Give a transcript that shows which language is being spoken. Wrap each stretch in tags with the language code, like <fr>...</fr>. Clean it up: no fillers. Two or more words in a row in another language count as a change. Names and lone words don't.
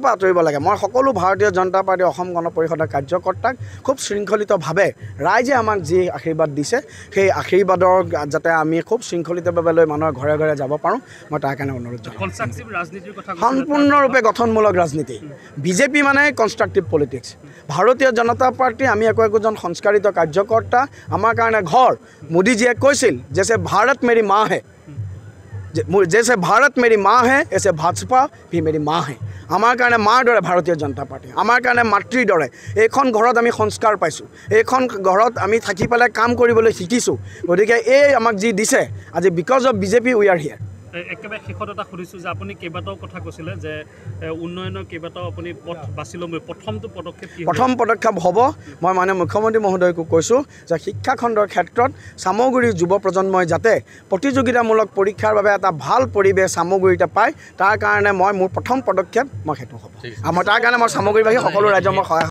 <as>পৰা আঁতৰিব লাগে মই সকলো ভাৰতীয় জনতা পাৰ্টি অসম গণ পৰিষদৰ কাৰ্যকৰ্তাক খুব শৃংখলিতভাৱে ৰাইজে আমাক যি আশীৰ্বাদ দিছে সেই আশীৰ্বাদৰ যাতে আমি খুব শৃংখলিতভাৱে লৈ মানুহৰ ঘৰে ঘৰে যাব পাৰোঁ মই তাৰ কাৰণে অনুৰোধ জনাম সম্পূৰ্ণৰূপে গঠনমূলক ৰাজনীতি বিজেপি মানে</as> <en>constructive politics</en> <as>ভাৰতীয় জনতা পাৰ্টি আমি একোজন সংস্কাৰিত কাৰ্যকৰ্তা আমাৰ কাৰণে ঘৰ মোদীজীয়ে কৈছিল যে</as> <hi>भारत मेरी माँ है जैसे भारत मेरी माँ है ऐसे भाजपा भी मेरी माँ है</hi> <as>আমাৰ কাৰণে মাৰ দৰে ভাৰতীয় জনতা পাৰ্টি আমাৰ কাৰণে মাতৃৰ দৰে এইখন ঘৰত আমি সংস্কাৰ পাইছোঁ এইখন ঘৰত আমি থাকি পেলাই কাম কৰিবলৈ শিকিছোঁ গতিকে এই আমাক যি দিছে আজি</as> <en>because of BJP we are here</en> <as>একেবাৰে শেষত এটা সুধিছোঁ যে আপুনি কেইবাটাও কথা কৈছিলে যে উন্নয়নৰ কেইবাটাও আপুনি পথ বাছি ল'ম প্ৰথম পদক্ষেপ হ'ব মই মানে মুখ্যমন্ত্ৰী মহোদয়কো কৈছোঁ যে শিক্ষাখণ্ডৰ ক্ষেত্ৰত সামগ্ৰী যুৱ প্ৰজন্মই যাতে প্ৰতিযোগিতামূলক পৰীক্ষাৰ বাবে এটা ভাল পৰিৱেশ সামগ্ৰীটা পায় তাৰ কাৰণে মই মোৰ প্ৰথম পদক্ষেপ মই সেইটো হ'ব মই তাৰ কাৰণে মই সামগ্ৰীবাহী সকলো ৰাজ্যক মই সহায়</as>